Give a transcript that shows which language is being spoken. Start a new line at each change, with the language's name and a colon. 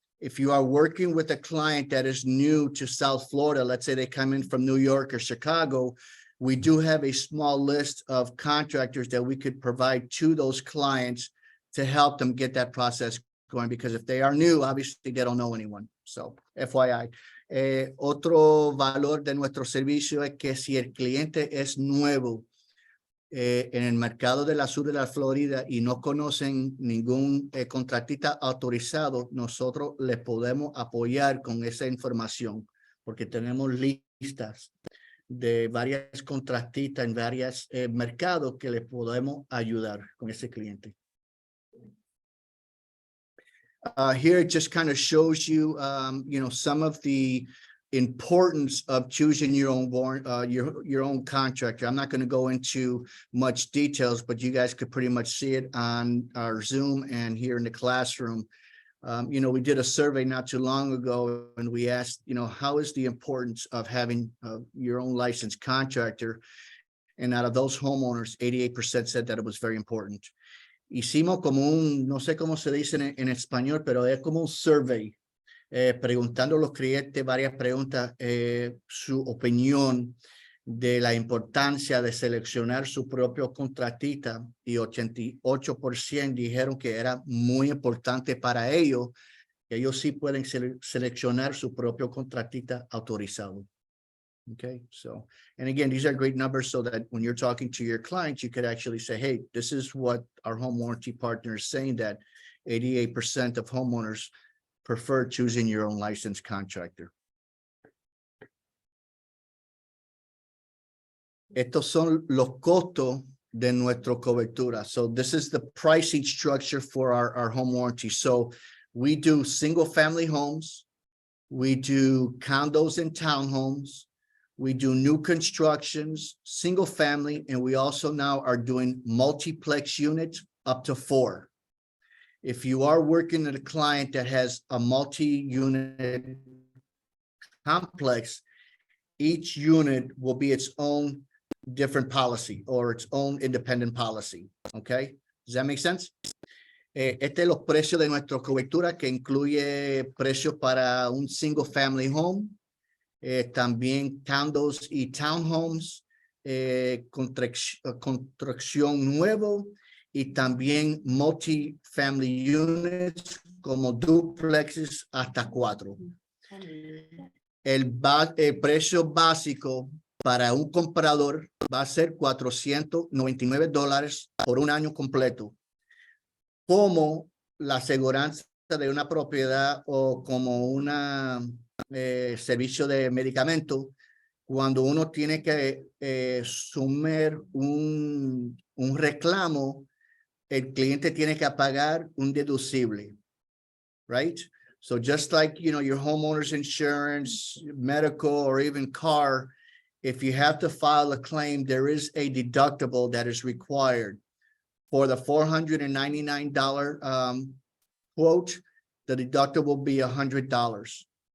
English: If you are working with a client that is new to South Florida, let's say they come in from New York or Chicago, we do have a small list of contractors that we could provide to those clients to help them get that process going, because if they are new, obviously they don't know anyone. So, FYI.
Spanish: Otro valor de nuestro servicio es que si el cliente es nuevo en el mercado de la sur de la Florida y no conocen ningún contratista autorizado, nosotros les podemos apoyar con esa información, porque tenemos listas de varias contratistas en varios mercados que les podemos ayudar con ese cliente.
English: Here it just kind of shows you, some of the importance of choosing your own your own contractor. I'm not going to go into much details, but you guys could pretty much see it on our Zoom and here in the classroom. We did a survey not too long ago, and we asked, how is the importance of having your own licensed contractor? And out of those homeowners, 88% said that it was very important.
Spanish: Hicimos como no sé cómo se dice en español, pero es como un survey, preguntando a los clientes varias preguntas, su opinión de la importancia de seleccionar su propio contratista, y 88% dijeron que era muy importante para ellos, que ellos sí pueden seleccionar su propio contratista autorizado.
English: Okay, so, and again, these are great numbers so that when you're talking to your clients, you could actually say, hey, this is what our home warranty partner is saying, that 88% of homeowners prefer choosing your own licensed contractor.
Spanish: Estos son los costos de nuestra cobertura.
English: So this is the pricing structure for our home warranty. So we do single family homes, we do condos and townhomes, we do new constructions, single family, and we also now are doing multiplex units up to 4. If you are working with a client that has a multi-unit complex, each unit will be its own different policy or its own independent policy. Okay, does that make sense?
Spanish: Este es los precios de nuestra cobertura, que incluye precios para un single family home, también condos y townhomes, construcción nuevo, y también multi-family units como duplexes hasta 4. El precio básico para un comprador va a ser $499 por un año completo, como la aseguranza de una propiedad o como una servicio de medicamento. Cuando uno tiene que sumar un reclamo, el cliente tiene que pagar un deducible, right?
English: So just like, your homeowner's insurance, medical, or even car, if you have to file a claim, there is a deductible that is required. For the $499 quote, the deductible will be $100.